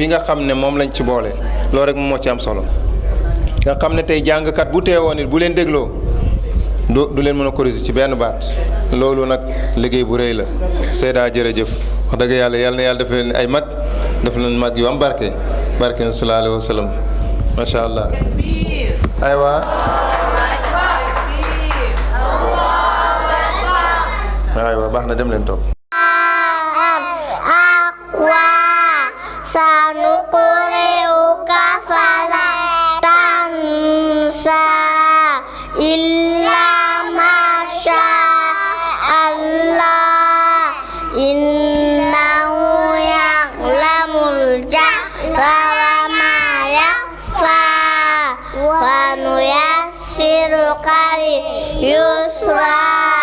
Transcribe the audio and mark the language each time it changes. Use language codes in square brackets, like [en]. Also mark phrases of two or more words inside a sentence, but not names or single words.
[wo] nga xam ne moom lañ ci boole loolu rek moom moo ci am solo nga xam ne tey jàngkat bu teewoon it bu leen dégloo du leen mën a corriger ci benn baat loolu nag liggéey bu rëy la Seyda jërëjëf wax dëgg yàlla na yàlla def leen ay mag def leen mag yu am barke [ar] صلى الله عليه وسلم ما شاء الله [wo] aywa baax na dem leen toog [ar] سنقرئك فلا تنسى إلا ما شاء الله إنه يعلم الجهر وما يخفى ونيسرك لليسرى